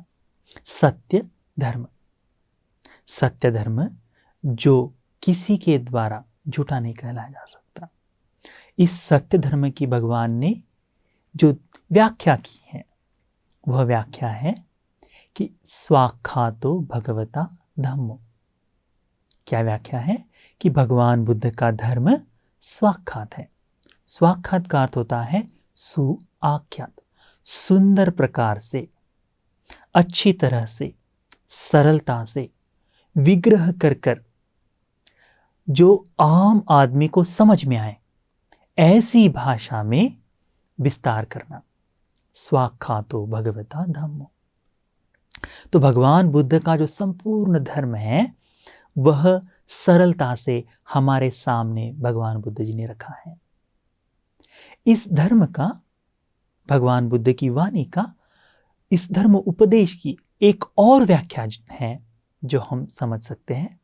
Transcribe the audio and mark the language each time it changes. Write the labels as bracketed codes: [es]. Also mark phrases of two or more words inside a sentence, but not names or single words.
[hi] सत्य धर्म, सत्य धर्म जो किसी के द्वारा झूठा नहीं कहलाया जा सकता। इस सत्य धर्म की भगवान ने जो व्याख्या की है, वह व्याख्या है कि [pi] स्वाख्यातो भगवता धम्मो। [hi] क्या व्याख्या है? कि भगवान बुद्ध का धर्म स्वाख्यात है। स्वाख्यात का अर्थ होता है सुआख्यात, सुंदर प्रकार से, अच्छी तरह से, सरलता से विग्रह कर कर जो आम आदमी को समझ में आए, ऐसी भाषा में विस्तार करना। [pi] स्वाख्यातो भगवता धम्मो। [hi] तो भगवान बुद्ध का जो संपूर्ण धर्म है, वह सरलता से हमारे सामने भगवान बुद्ध जी ने रखा है। इस धर्म का, भगवान बुद्ध की वाणी का, इस धर्म उपदेश की एक और व्याख्या है जो हम समझ सकते हैं।